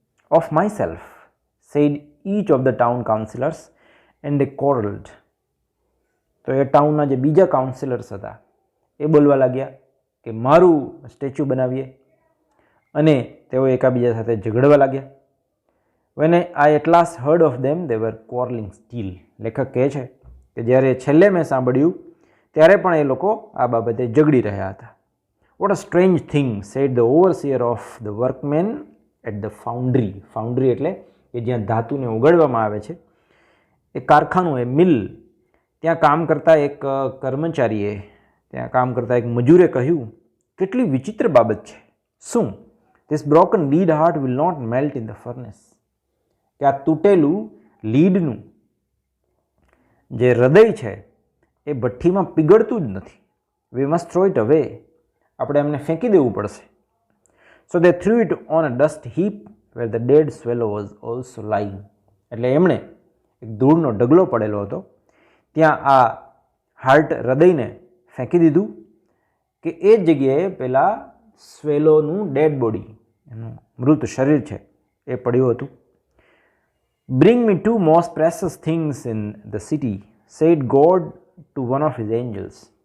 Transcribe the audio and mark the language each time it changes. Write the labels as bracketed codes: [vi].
[en] Of myself, said each of the town councillors and they quarreled. [gu] તો એ ટાઉનના જે બીજા counsellors હતા એ બોલવા લાગ્યા કે મારું સ્ટેચ્યુ બનાવીએ, અને તેઓ એકાબીજા સાથે ઝઘડવા લાગ્યા. [en] when I at last heard of them, they were quarreling still. [gu] લેખક કહે છે કે જ્યારે છેલ્લે મેં સાંભળ્યું ત્યારે પણ એ લોકો આ બાબતે ઝઘડી રહ્યા હતા. [en] What a strange thing, said the overseer of the workmen at the foundry. [gu] Foundry એટલે કે જ્યાં ધાતુને ઓગળવામાં આવે છે, એ કારખાનું, એ મિલ, ત્યાં કામ કરતા એક કર્મચારીએ, ત્યાં કામ કરતા એક મજૂરે કહ્યું, કેટલી વિચિત્ર બાબત છે. શું? [en] This broken lead heart will not melt in the furnace. [gu] કે આ તૂટેલું લીડનું જે હૃદય છે એ ભઠ્ઠીમાં પીગળતું જ નથી. [en] We must throw it away. [gu] આપણે એમને ફેંકી દેવું પડશે. [en] So they threw it on a dust heap where the dead swallow was also lying. [gu] એટલે એમણે એક ધૂળનો ઢગલો પડેલો હતો, ત્યાં આ હાર્ટ હૃદયને ફેંકી દીધું કે એ જ જગ્યાએ પેલા સ્વેલોનું ડેડ બોડી, એનું મૃત શરીર છે એ પડ્યું હતું. [en] Bring me two most precious things in the city, said God to one of his angels.